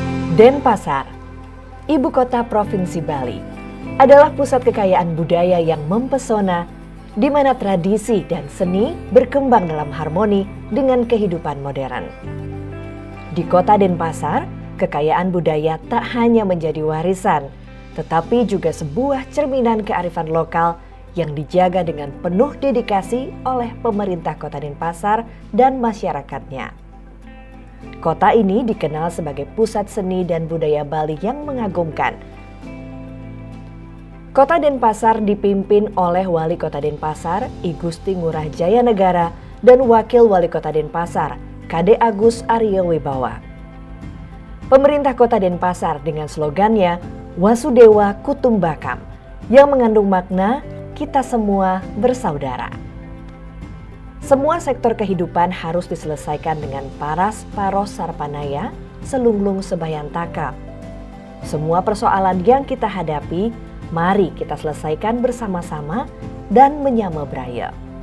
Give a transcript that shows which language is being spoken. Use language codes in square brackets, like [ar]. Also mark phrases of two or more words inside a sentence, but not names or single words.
[id] Denpasar, ibu kota Provinsi Bali, adalah pusat kekayaan budaya yang mempesona, di mana tradisi dan seni berkembang dalam harmoni dengan kehidupan modern. Di kota Denpasar, kekayaan budaya tak hanya menjadi warisan, tetapi juga sebuah cerminan kearifan lokal yang dijaga dengan penuh dedikasi oleh pemerintah Kota Denpasar dan masyarakatnya. Kota ini dikenal sebagai pusat seni dan budaya Bali yang mengagumkan. Kota Denpasar dipimpin oleh Wali Kota Denpasar, I Gusti Ngurah Jayanegara, dan Wakil Wali Kota Denpasar, Kade Agus Aryo Wibawa. Pemerintah Kota Denpasar dengan slogannya Wasudewa Kutumbakam, yang mengandung makna kita semua bersaudara. Semua sektor kehidupan harus diselesaikan dengan [ban] paras paros sarpanaya, selunglung sebayantaka. [id] Semua persoalan yang kita hadapi, mari kita selesaikan bersama-sama dan [ban] menyama braya.